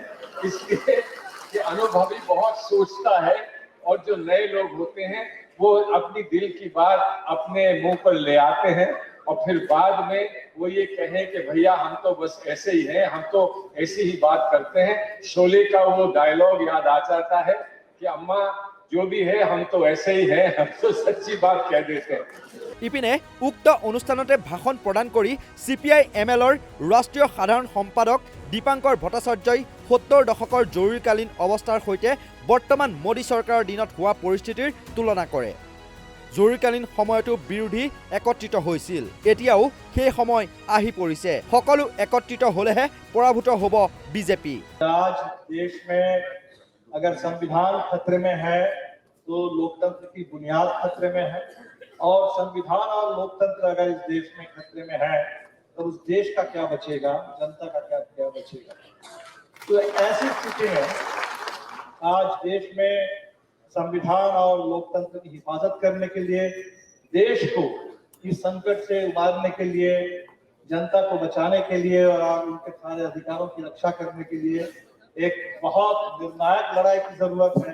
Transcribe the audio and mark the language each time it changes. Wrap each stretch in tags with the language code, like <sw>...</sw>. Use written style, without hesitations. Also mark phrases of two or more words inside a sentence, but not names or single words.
<hi>इसलिए कि अनुभवी बहुत सोचता है और जो नए लोग होते हैं वो अपनी दिल की बात अपने मुंह पर ले आते हैं और फिर बाद में वो ये कहें कि भैया हम तो बस ऐसे ही हैं, हम तो ऐसी ही बात करते हैं। शोले का वो डायलॉग याद आ जाता है कि अम्मा जो भी है हम तो ऐसे ही हैं, हम तो सच्ची बात कह देते हैं।</hi> <as>ইপিনে উক্ত অনুষ্ঠানতে ভাষণ প্ৰদান কৰি CPI-MLৰ ৰাষ্ট্ৰীয় সাধাৰণ সম্পাদক দীপাংকৰ ভট্টাচাৰ্যই ৭০ দশকৰ জৰুৰীকালীন অৱস্থাৰ সৈতে বৰ্তমান মোদী চৰকাৰৰ দিনত হোৱা পৰিস্থিতিৰ তুলনা কৰে। জৰুৰীকালীন সময়তো বিৰোধী একত্ৰিত হৈছিল, এতিয়াও সেই সময় আহি পৰিছে। সকলো একত্ৰিত হলেহে পৰাভূত হ'ব বিজেপি।</as> <hi>आज देश में अगर संविधान खतरे में है तो लोकतंत्र की बुनियाद खतरे में है और संविधान और लोकतंत्र अगर इस देश में खतरे में है तो उस देश का क्या बचेगा, जनता का क्या बचेगा। तो ऐसी स्थिति में आज देश में संविधान और लोकतंत्र की हिफाजत करने के लिए, देश को इस संकट से उबारने के लिए, जनता को बचाने के लिए और उनके सारे अधिकारों की रक्षा करने के लिए एक बहुत निर्णायक लड़ाई की जरूरत है।</hi>